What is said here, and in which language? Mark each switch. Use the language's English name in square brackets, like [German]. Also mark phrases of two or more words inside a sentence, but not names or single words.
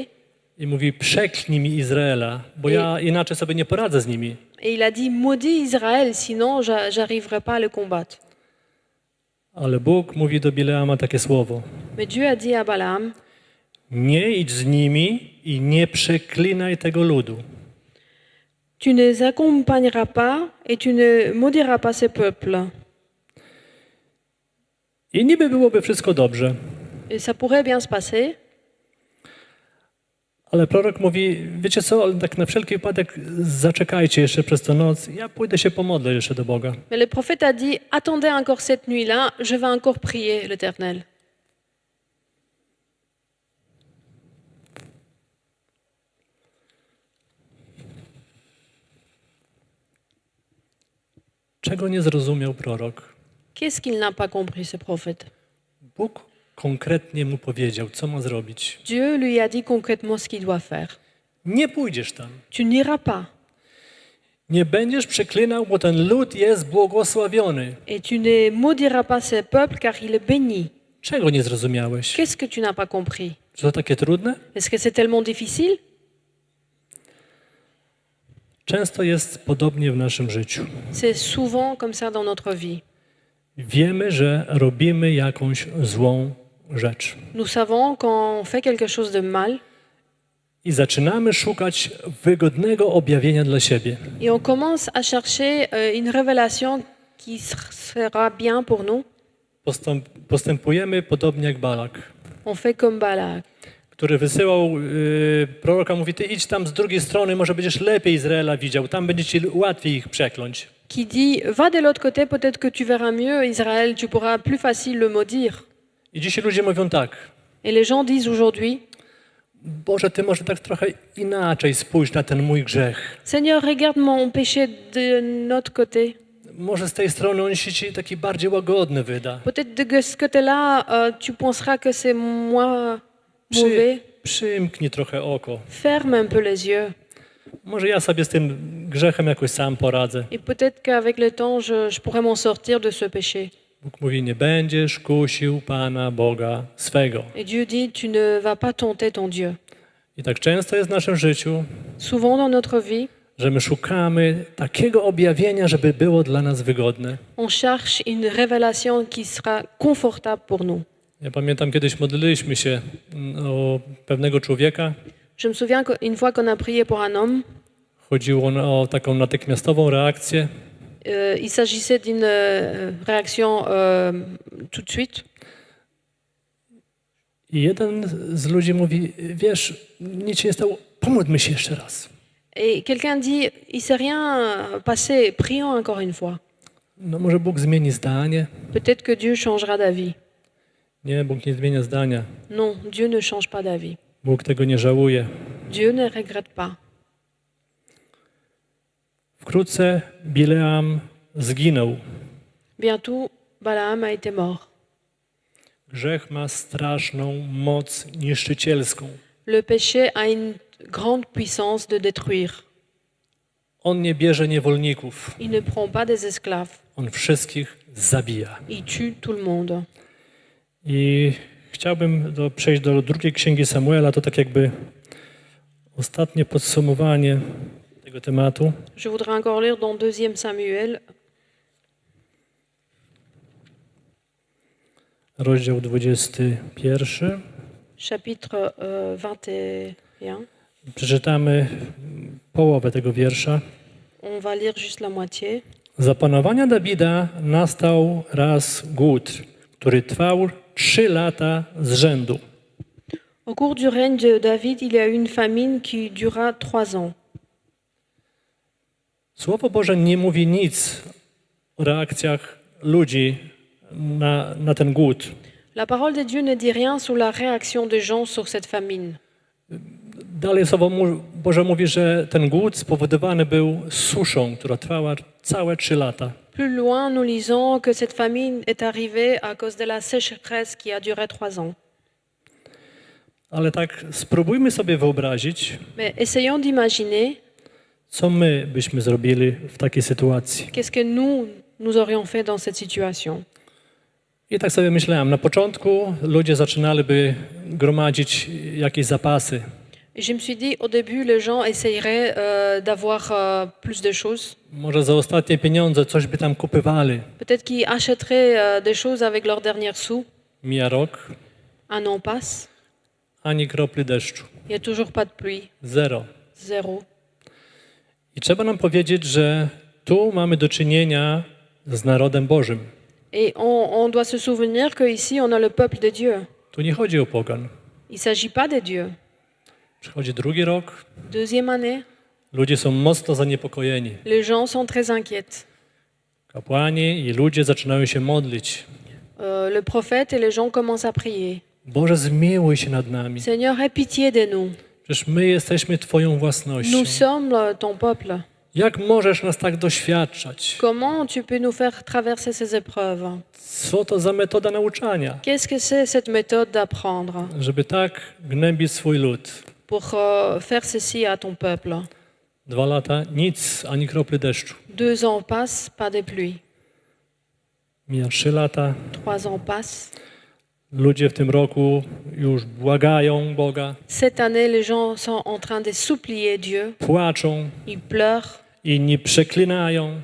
[Polish] i mówi, przeklnij mi Izraela, bo ja inaczej sobie nie poradzę z nimi. [French] et il a dit, maudis Israël, sinon j'arriverai pas à le combattre. [Polish] Ale Bóg mówi do Bileama takie słowo. [French] Mais Dieu a dit à Balaam, [Polish] Nie idź z nimi i nie przeklinaj tego ludu. [French] tu ne les accompagneras pas et tu ne maudiras pas ce peuple. [Polish] I niby byłoby wszystko dobrze, [French] Et ça pourrait bien se passer. [Polish] ale prorok mówi, wiecie co, tak na wszelki wypadek zaczekajcie jeszcze przez tę noc, ja pójdę się pomodlę jeszcze do Boga. [French] Mais le prophète a dit, attendez encore cette nuit-là, je vais encore prier l'Éternel. [Polish] Czego nie zrozumiał prorok? [French] Qu'est-ce qu'il n'a pas compris, ce prophète? [Polish] Bóg konkretnie mu powiedział, co ma zrobić. [French] Dieu lui a dit concrètement ce qu'il doit faire. [Polish] Nie pójdziesz tam. [French] Tu n'iras pas [Polish] Nie będziesz przeklinał, bo ten lud jest błogosławiony. [French] et tu ne maudiras pas ce peuple car il est béni. [Polish] Czego nie zrozumiałeś? [French] Qu'est-ce que tu n'as pas compris? [Polish] Czy to takie trudne? [French] Est-ce que c'est tellement difficile? [Polish] Często jest podobnie w naszym życiu. [French] C'est souvent comme ça dans notre vie. [Polish] Wiemy, że robimy jakąś złą rzecz. [French] Nous savons quand on fait quelque chose de mal [Polish] I zaczynamy szukać wygodnego objawienia dla siebie. [French] et on commence à chercher une révélation qui sera bien pour nous. [Polish] Postępujemy podobnie jak Balak, [French] On fait comme Balak, [Polish] który wysyłał proroka, mówi, ty idź tam z drugiej strony, może będziesz lepiej Izraela widział, tam będzie ci łatwiej ich przekląć. [French] qui dit va de l'autre côté, peut-être que tu verras mieux Israël, tu pourras plus facile le maudire. [Polish] I dzisiaj ludzie mówią tak, [French] Et les gens disent aujourd'hui, [Polish] Boże, ty może tak trochę inaczej spójrz na ten mój grzech. [French] Seigneur, regarde mon péché de notre côté. [Polish] Może z tej strony on się ci taki bardziej łagodny wyda. [French] Peut-être de ce côté-là, tu penseras que c'est moi mauvais. [Polish] Przymknij trochę oko. [French] Ferme un peu les yeux. [Polish] Może ja sobie z tym grzechem jakoś sam poradzę. [French] Et peut-être qu'avec le temps, je pourrais m'en sortir de ce péché. [Polish] Bóg mówi, nie będziesz kusił Pana Boga swego. [French] Et Dieu dit, tu ne vas pas tenter ton Dieu. [Polish] I tak często jest w naszym życiu, [French] Souvent dans notre vie, [Polish] że my szukamy takiego objawienia, żeby było dla nas wygodne. [French] on cherche une révélation qui sera confortable pour nous. [Polish] Ja pamiętam, kiedyś modliliśmy się o pewnego człowieka. [French] Je me souviens qu'une fois qu'on a prié pour un homme, [Polish] Chodziło o taką natychmiastową reakcję. [French] il s'agissait d'une réaction tout de suite. [Polish] I jeden z ludzi mówi, wiesz, nic się nie stało, pomódlmy się jeszcze raz. [French] Et quelqu'un dit, il s'est rien passé, prions encore une fois. [Polish] No może Bóg zmieni zdanie? [French] Peut-être que Dieu changera d'avis. [Polish] Nie, Bóg nie zmienia zdania. [French] Non, Dieu ne change pas d'avis. [Polish] Bóg tego nie żałuje. [French] Dieu ne regrette pas. [Polish] Wkrótce Bileam zginął. [French] Bientôt, Balaam a été mort. [Polish] Grzech ma straszną moc niszczycielską. [French] Le péché a une grande puissance de détruire. [Polish] On nie bierze niewolników. [French] Il ne prend pas des esclaves. [Polish] On wszystkich zabija. [French] Il tue tout le monde. [Polish] I chciałbym przejść do drugiej księgi Samuela. To tak jakby ostatnie podsumowanie tego tematu. [French] Je voudrais encore lire dans 2 Samuel, [Polish] Rozdział 21. [French] chapitre 21. [Polish] Przeczytamy połowę tego wiersza. [French] On va lire juste la moitié. [Polish] Za panowania Dawida nastał raz głód, który trwał 3 lata z rzędu. [French] Au cours du règne de David, il y a eu une famine qui dura 3 ans. [Polish] Słowo Boże nie mówi nic o reakcjach ludzi na ten głód. [French] La parole de Dieu ne dit rien sur la réaction des gens sur cette famine. [Polish] Dalej Słowo Boże mówi, że ten głód spowodowany był suszą, która trwała całe 3 lata. [French] Plus loin, nous lisons que cette famine est arrivée à cause de la sécheresse qui a duré 3 ans. [Polish] Ale tak spróbujmy sobie wyobrazić, [French] Mais essayons d'imaginer [Polish] co my byśmy zrobili w takiej sytuacji. [French] qu'est-ce que nous aurions fait dans cette situation. [Polish] I tak sobie myślałem, na początku ludzie zaczynaliby gromadzić jakieś zapasy. [French] Et je me suis dit, au début, les gens essayeraient d'avoir plus de choses. [Polish] Może za ostatnie pieniądze coś by tam kupywali. [French] Peut-être qu'ils achèteraient des choses avec leurs derniers sous. [Polish] Mija rok, [French] Un an passe, [Polish] ani kropli deszczu. [French] il n'y a toujours pas de pluie, [Polish] Zero. [French] zéro. [Polish] I trzeba nam powiedzieć, że tu mamy do czynienia z narodem Bożym. [French] Et on doit se souvenir qu'ici, on a le peuple de Dieu. [Polish] Tu nie chodzi o pogan. [French] Il ne s'agit pas de Dieu. [Polish] Przychodzi drugi rok, [French] Deuxième année, [Polish] ludzie są mocno zaniepokojeni. [French] les gens sont très inquiets. [Polish] Kapłani i ludzie zaczynają się modlić. [French] Le prophète et les gens commencent à prier. [Polish] Boże, zmiłuj się nad nami. [French] Seigneur, aie pitié de nous. [Polish] Przecież my jesteśmy Twoją własnością. [French] Nous sommes ton peuple. [Polish] Jak możesz nas tak doświadczać? [French] Comment tu peux nous faire traverser ces épreuves? [Polish] Co to za metoda nauczania? [French] Qu'est-ce que c'est cette méthode d'apprendre [Polish] Żeby tak gnębić swój lud. [French] pour faire ceci à ton peuple? [Polish] 2 lata, nic, ani kropli deszczu. [French] 2 ans passent, pas de pluie. [Polish] Mija 3 lata, [French] 3 ans passent. [Polish] ludzie w tym roku już błagają Boga, [French] Cette année, les gens sont en train de supplier Dieu. [Polish] płaczą, [French] Ils pleurent. [Polish] inni przeklinają.